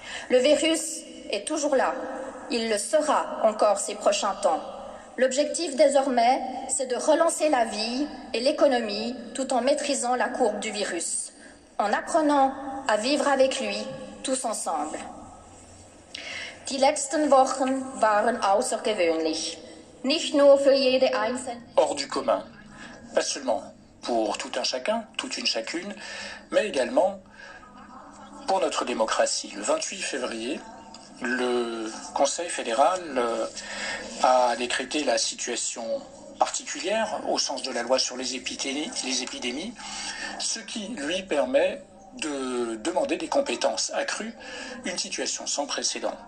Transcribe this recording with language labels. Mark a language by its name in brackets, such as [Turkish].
[French] Le virus est toujours là, il le sera encore ces prochains temps. L'objectif désormais, c'est de relancer la vie et l'économie tout en maîtrisant la courbe du virus, en apprenant à vivre avec lui tous ensemble. [German] Die letzten Wochen waren außergewöhnlich. Nicht nur für jede einzelne. [French] Hors du commun, pas seulement pour tout un chacun, toute une chacune, mais également pour notre démocratie. Le 28 février, le Conseil fédéral a décrété la situation particulière au sens de la loi sur les épidémies, ce qui lui permet de demander des compétences accrues, une situation sans précédent.